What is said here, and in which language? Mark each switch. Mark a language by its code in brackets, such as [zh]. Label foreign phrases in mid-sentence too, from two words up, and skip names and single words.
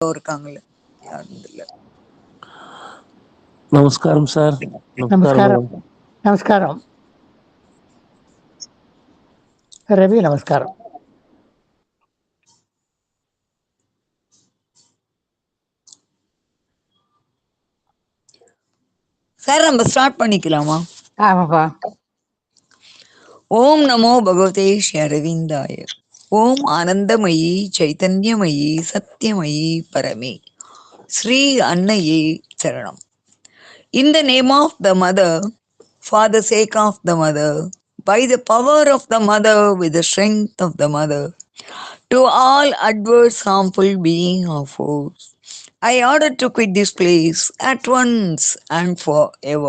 [ta] இருக்காங்கல்ல, யாரும் இல்ல. [te] నమస్కారం సార్. నమస్కారం. నమస్కారం రవి. నమస్కారం. [ta] சார், நம்ம ஸ்டார்ட் பண்ணிக்கலாமா? ஆமாப்பா. [sa] ॐ नमो भगवते श्री अरविन्दाय. ॐ आनन्दमयि चैतन्यमयि सत्यमयि परमे श्री [ta] அன்னையே சரணம். [en] In the name of the mother, for the sake of the mother, by the power of the mother, with the strength of the mother, to all adverse harmful being or force, I order to quit this place at once and forever.